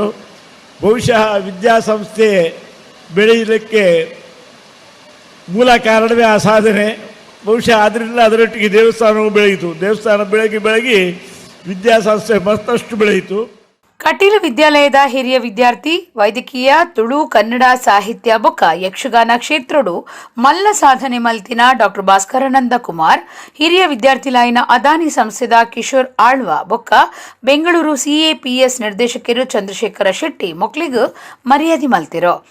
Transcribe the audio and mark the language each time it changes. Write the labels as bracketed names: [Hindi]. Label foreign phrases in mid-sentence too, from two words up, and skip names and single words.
[Kannada] ಬಹುಶಃ ವಿದ್ಯಾಸಂಸ್ಥೆ ಬೆಳೆಯಲಿಕ್ಕೆ ಮೂಲ ಕಾರಣವೇ ಆ ಸಾಧನೆ. ಬಹುಶಃ ಅದರಿಂದ ಅದರೊಟ್ಟಿಗೆ ದೇವಸ್ಥಾನವು ಬೆಳೆಯಿತು. ದೇವಸ್ಥಾನ ಬೆಳಗಿ ವಿದ್ಯಾಸಂಸ್ಥೆ ಮತ್ತಷ್ಟು ಬೆಳೆಯಿತು. [Tulu] ಕಟೀಲು ವಿದ್ಯಾಲಯದ ಹಿರಿಯ ವಿದ್ಯಾರ್ಥಿ ವೈದ್ಯಕೀಯ ತುಳು ಕನ್ನಡ ಸಾಹಿತ್ಯ ಬೊಕ್ಕ ಯಕ್ಷಗಾನ ಕ್ಷೇತ್ರಡು ಮಲ್ಲ ಸಾಧನೆ ಮಲ್ತಿನ ಡಾ ಭಾಸ್ಕರಾನಂದ ಕುಮಾರ್, ಹಿರಿಯ ವಿದ್ಯಾರ್ಥಿ ಲಾಯಿನ ಅದಾನಿ ಸಂಸ್ಥೆದ ಕಿಶೋರ್ ಆಳ್ವ ಬೊಕ್ಕ ಬೆಂಗಳೂರು ಸಿಎಪಿಎಸ್ ನಿರ್ದೇಶಕರು ಚಂದ್ರಶೇಖರ ಶೆಟ್ಟಿ ಮೊಕ್ಲಿಗೂ ಮರ್ಯಾದೆ ಮಲ್ತಿರೋ.